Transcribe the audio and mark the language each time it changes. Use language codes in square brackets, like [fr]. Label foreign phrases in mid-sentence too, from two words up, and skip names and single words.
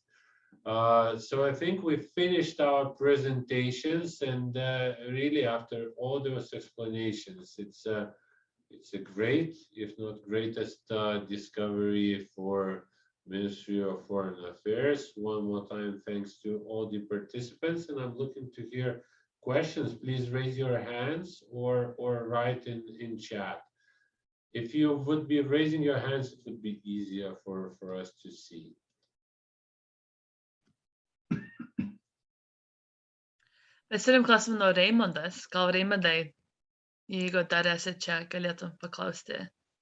[en] So I think we finished our presentations, and really after all those explanations, it's a great, if not greatest, discovery for Ministry of Foreign Affairs. One more time, thanks to all the participants, and I'm looking to hear questions. Please raise your hands or write in chat. If you would be raising your hands, it would be easier for us to see. [lt] Mes turim klausimų nuo Raimondas. Gal Raimondai, jeigu dar esi čia, galėtum paklausti.